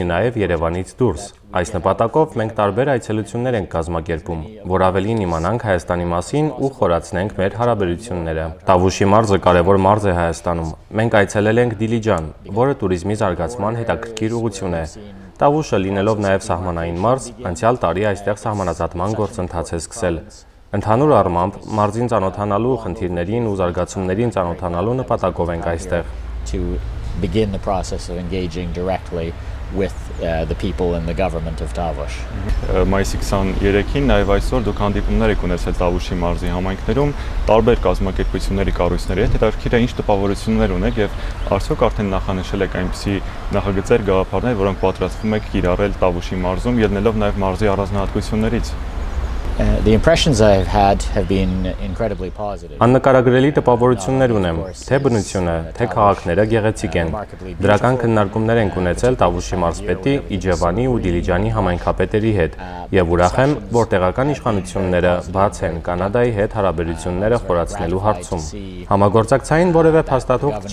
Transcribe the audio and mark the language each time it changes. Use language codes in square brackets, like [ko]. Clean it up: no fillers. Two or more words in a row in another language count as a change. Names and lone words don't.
[hy] նաև Երևանից դուրս։ Այս նպատակով մենք տարբեր այցելություններ ենք կազմակերպում, որ ավելին իմանանք Հայաստանի մասին ու խորացնենք մեր հարաբերությունները։ Տավուշի մարզը կարևոր մարզ է Հայաստանում։ Մենք այցելել ենք Դիլիջան, որը туриզմի զարգացման հետաքրքիր ուղղություն է։ Տավուշը լինելով նաև սահմանային մարզ, անցյալ տարի այստեղ սահմանազատման գործընթաց է սկսել։ Ընդհանուր առմամբ, մարզին ծանոթանալու խնդիրներին ու զարգացումներին ծանոթանալու նպատակով ենք այստեղ։ [en] To begin the process of engaging directly with the people and the government of Tavush. [hy] Մայիսի 23-ին նաև այսօր դուք հանդիպումներ եք ունեցել Տավուշի մարզի համայնքներում տարբեր կազմակերպությունների կառույցների հետ, հետաքրքիր է ինչ տպավորություններ ունեք եւ արդյոք արդեն նախանշել եք այնպիսի նախագծեր, գաղափարներ, որոնք պատրաստվում եք կիրառել Տավուշի մարզում, ելնելով նաև մարզի առանձնահատկություններից։ [en] The impressions I've had have been incredibly positive. [hy] Աննկարագրելի տպավորություններ ունեմ, թե բնությունը, թե քաղաքները գեղեցիկ են։ Դրական քննարկումներ ենք ունեցել Տավուշի մարզպետի, Իջևանի ու Դիլիջանի համայնքապետերի հետ, եւ ուրախ եմ, որ տեղական իշխանությունները բաց են Կանադայի հետ հարաբերությունները խորացնելու հարցում։ Համագործակցային որևէ փաստաթուղթ